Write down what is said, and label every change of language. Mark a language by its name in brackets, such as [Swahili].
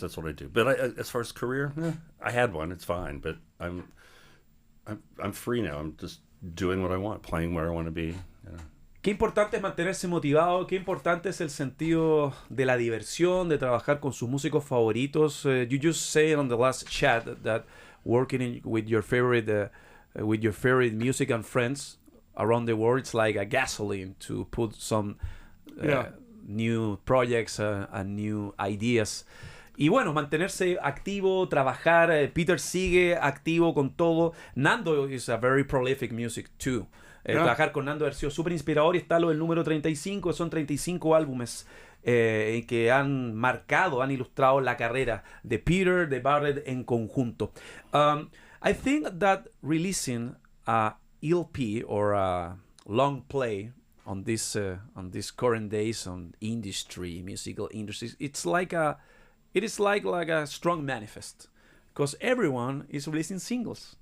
[English] That's what I do. But as far as career, I had one. It's fine. But I'm free now. I'm just doing what I want, playing where I want to be. [Spanish] Qué importante es mantenerse motivado, qué importante es el sentido de la diversión, de trabajar con sus músicos favoritos. [English] You just said on the last chat that working with your favorite music and friends around the world, it's like a gasoline to put some new projects and new ideas. [Spanish] Y bueno, mantenerse activo, trabajar. Peter sigue activo con todo. [English] Nando is a very prolific music too. [Spanish] Trabajar con Nando ha sido súper inspirador, y está lo del número 35, son 35 álbumes que han marcado, han ilustrado la carrera de Peter, de Barrett en conjunto. [English] I think that releasing a LP or a long play on this current days on musical industry, it is like a strong manifest. Because everyone is releasing singles.